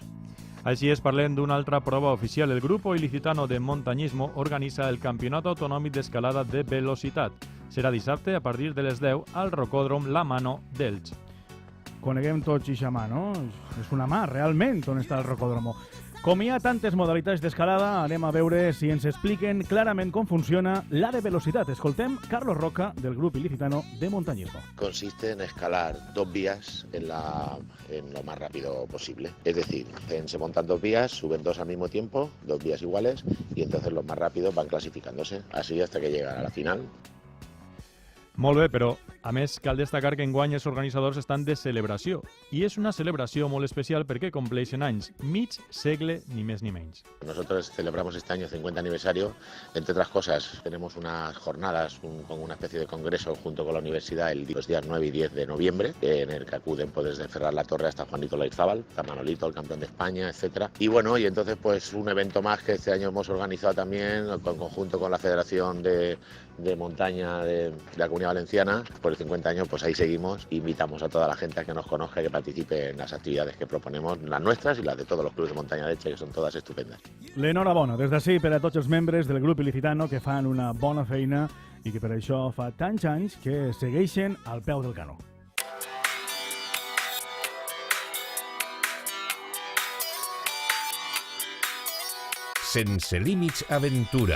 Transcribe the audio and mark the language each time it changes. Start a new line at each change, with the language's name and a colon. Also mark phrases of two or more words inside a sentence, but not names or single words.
Catalan: Així és, parlem d'una altra prova oficial. El Grupo Ilicitano de Montañismo organitza el Campionat Autonòmic d'Escalada de Velocitat, serà dissabte a partir de les 10 al Rocòdrom La Mano d'Elx. Coneguem tots eixa mà, no? És una mà, realment, on està el rocòdromo. Com hi ha tantes modalitats d'escalada, anem a veure si ens expliquen clarament com funciona la de velocitat. Escoltem Carlos Roca, del grup ilicitano de montañismo.
Spanish: Consiste en escalar 2 vías en lo más rápido posible. Es decir, se montan 2 vías, suben 2 al mismo tiempo, 2 vías iguales, y entonces los más rápidos van clasificándose, así hasta que llegan a la final.
Catalan: Molt bé, però, a més, cal destacar que enguany els organitzadors estan de celebració. I és una celebració molt especial perquè compleixen anys, mig segle, ni més ni menys.
Spanish: Nosotros celebramos este año 50 aniversario. Entre otras cosas, tenemos unas jornadas con una especie de congreso junto con la universidad los días 9 y 10 de noviembre, en el que acuden pues, desde Ferrar la Torre hasta Juanito Laizábal, hasta Manolito, el campeón de España, etcétera. Y bueno, y entonces pues un evento más que este año hemos organizado también en conjunto con la Federación de Montaña de la Comunidad Valenciana. Por el 50 años, pues ahí seguimos. Invitamos a toda la gente a que nos conozca y que participe en las actividades que proponemos, las nuestras y las de todos los clubes de
Catalan: muntanya d'Elche, que són totes estupendes. L'enhorabona des d'ací per a tots els membres del grup ilicitano que fan una bona feina i que per això fa tants anys que segueixen al peu del canó. Sense límits aventura.